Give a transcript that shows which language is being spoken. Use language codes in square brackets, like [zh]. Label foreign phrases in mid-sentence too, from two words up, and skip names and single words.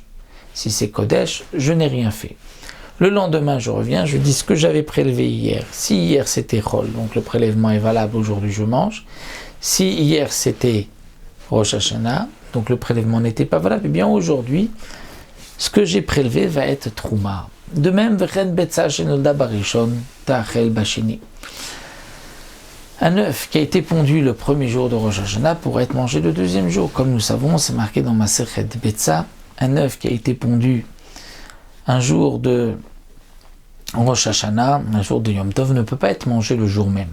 [fr] Si c'est Kodesh, je n'ai rien fait. Le lendemain, je reviens, je dis ce que j'avais prélevé hier. Si hier c'était Chol, donc le prélèvement est valable, aujourd'hui je mange. Si hier c'était Rosh Hashanah, donc le prélèvement n'était pas valable, eh bien aujourd'hui, ce que j'ai prélevé va être Trouma. De même, [he] וכן ביצה שנולדה בראשון תאכל בשני. [fr] Un œuf qui a été pondu le premier jour de Rosh Hashanah pourrait être mangé le deuxième jour. Comme nous savons, c'est marqué dans Masechet Betza. Un œuf qui a été pondu un jour de Rosh Hashanah, un jour de [he] יום טוב, [fr] ne peut pas être mangé le jour même.